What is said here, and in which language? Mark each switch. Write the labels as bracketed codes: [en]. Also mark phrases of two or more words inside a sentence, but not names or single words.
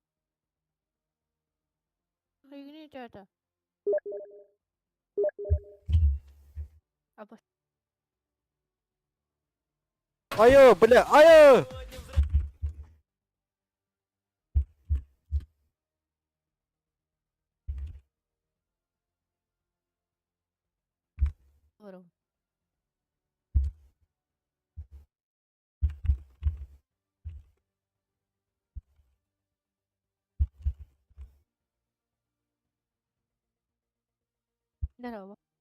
[id] Ini ada. Apa? [ru] Айо, бля, айо! [id] Baru. [ru] Здорово.